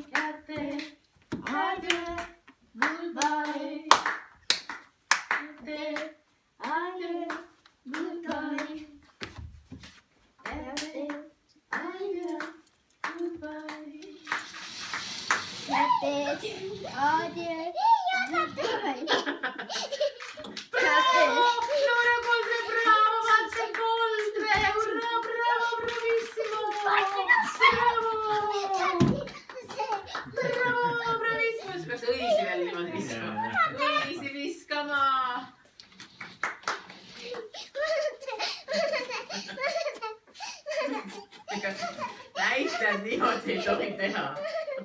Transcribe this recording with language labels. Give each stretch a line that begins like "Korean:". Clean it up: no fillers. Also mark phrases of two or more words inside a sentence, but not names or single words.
Estonian: Head teed, adieu, goodbye. Head teed, Adieu, goodbye. head teed, adieu, goodbye. head teed, adieu, goodbye.
Italian: Allora Coldre, bravo, Marcel Coldre, urrà, bravo, bravissimo. Bravo, bravissimo.
Estonian: Siis peaks õisi veel niimoodi viskama. Õisi viskama. Näitajad niimoodi ei tohi teha.